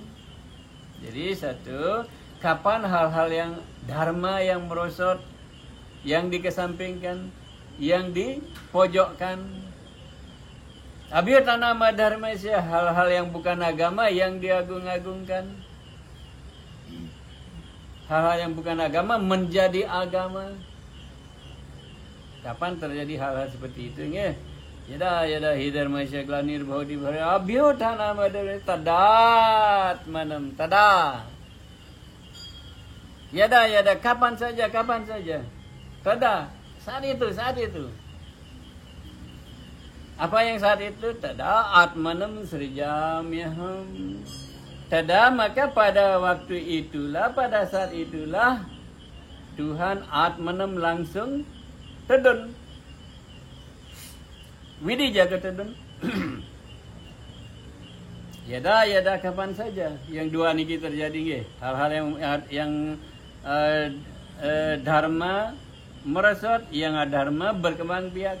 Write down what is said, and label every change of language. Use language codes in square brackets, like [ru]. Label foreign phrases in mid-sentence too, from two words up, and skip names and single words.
[id] Jadi kapan hal-hal yang dharma yang merosot, yang dikesampingkan, yang dipojokkan. [sa] Abhyuthana dharmasya, [id] hal-hal yang bukan agama yang diagung-agungkan. Hal-hal yang bukan agama menjadi agama. Kapan terjadi hal-hal seperti itu? [sa] Yadahi dharmasya glanir bhavati bharata abhyuthana dharmasya tadatmanam tada. [id] Yada kapan saja. Tada, saat itu. Apa yang saat itu? [sa] Tada atmanam srijamyaham. Tada, [id] maka pada waktu itulah, pada saat itulah Tuhan atmanam langsung tedun. [ban] Widi jaga tedun. [id] Yada kapan saja. Yang dua niki terjadi hal-hal yang dharma merosot, yang adharma berkembang biak.